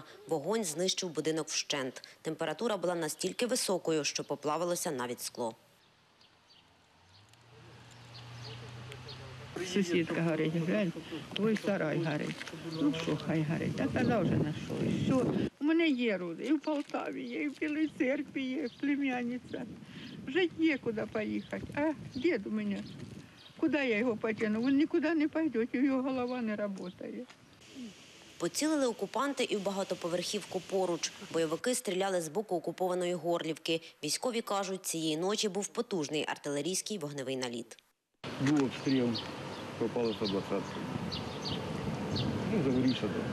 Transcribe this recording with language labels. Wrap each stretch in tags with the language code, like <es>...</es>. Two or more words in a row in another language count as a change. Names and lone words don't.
<uk>Вогонь знищив будинок вщент. Температура була настільки високою, що поплавилося навіть скло. Сусідка горить, глянь, твій сарай горить. Ну що, хай горить, а казав вже на що. І все. У мене є роди, і в Полтаві є, і в Білій Церкві є, племянниця.</uk> <ru>жить некуда поехать. А дед у меня, куда я его потяну? Он никуда не пойдет, у него голова не работает.</ru> <uk>Поцілили окупанти і в багатоповерхівку поруч. Бойовики стріляли з боку окупованої Горлівки. Військові кажуть, цієї ночі був потужний артилерійський вогневий наліт. Був обстріл,</uk> <ru>попало 120. Ну, загорівся дом.</ru>